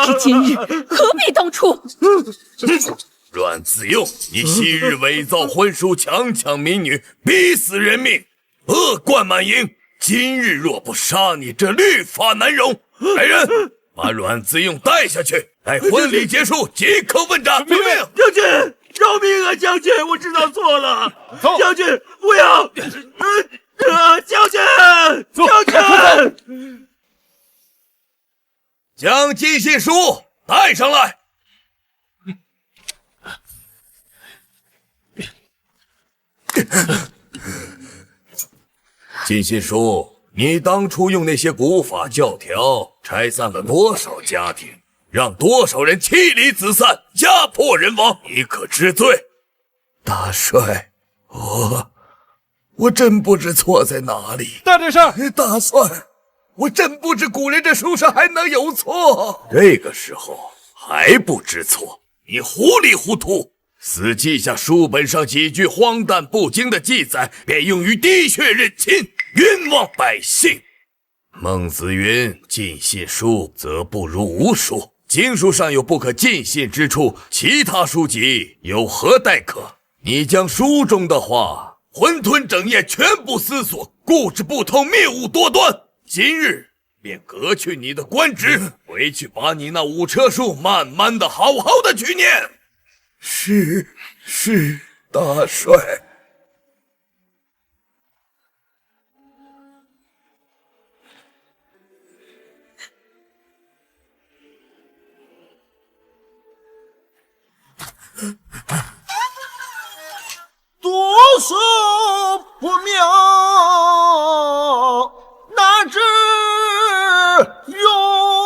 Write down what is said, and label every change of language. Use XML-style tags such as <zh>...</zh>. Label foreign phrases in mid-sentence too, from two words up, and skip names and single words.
<zh>至今日何必当初？阮自由，你昔日伪造婚书，强抢民女，逼死人命，恶贯满盈。今日若不杀你，这律法难容。来人，把阮自用带下去，待婚禮結束即可問斩。明命。将軍，饒命啊！將軍，我知道錯了。將軍，不要！將軍，將軍，將進信書帶上來。进信书，你当初用那些古法教条拆散了多少家庭，让多少人妻離子散，家破人亡，你可知罪？大帅，我真不知錯在哪裡。大點聲！大帥，我真不知古人這書上還能有錯。這個時候還不知錯，你糊裡糊塗。死記下書本上幾句荒誕不經的記載，便用於滴血認親，冤枉百姓。孟子云：盡信書則不如無書。經書上有不可盡信之處，其他書籍有何待可？你將書中的話渾吞整嚥，全部思索，固執不通，謬誤多端。今日便革去你的官職，回去把你那五車書慢慢的好好的去念。是大帥。读書不妙，哪知用？</zh>